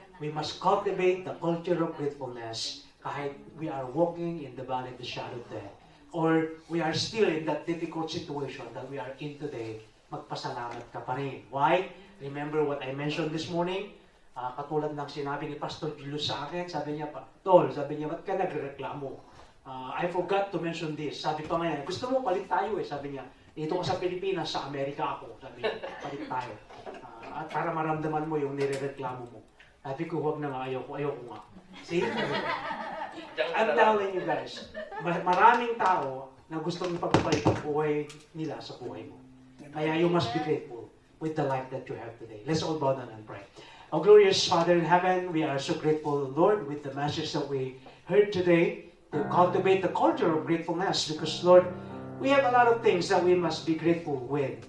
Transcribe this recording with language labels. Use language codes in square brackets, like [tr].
[en] We must cultivate the culture of gratefulness kahit we are walking in the valley of the shadow of death or we are still in that difficult situation that we are in today, [tl] magpasalamat ka pa rin. [en] Why? Remember what I mentioned this morning? [tl] Katulad ng sinabi ni Pastor Julius sa akin, sabi niya, Tol, sabi niya, ba't ka nagreklamo? [en] I forgot to mention this. [tl] Sabi pa nga niya, gusto mo palit tayo eh, sabi niya. Dito ka sa Pilipinas, sa Amerika ako. Sabi niya, palit tayo. At para maramdaman mo yung nirereklamo mo. Sabi ko, huwag na nga, ayoko nga. See? [en] I'm telling you guys, [tl] maraming tao na gustong ipagpapalit ang buhay nila sa buhay mo. [en] Kaya you must be grateful with the life that you have today. Let's all bow down and pray. Our glorious Father in heaven, we are so grateful, Lord, with the message that we heard today to cultivate the culture of gratefulness because, Lord, we have a lot of things that we must be grateful with.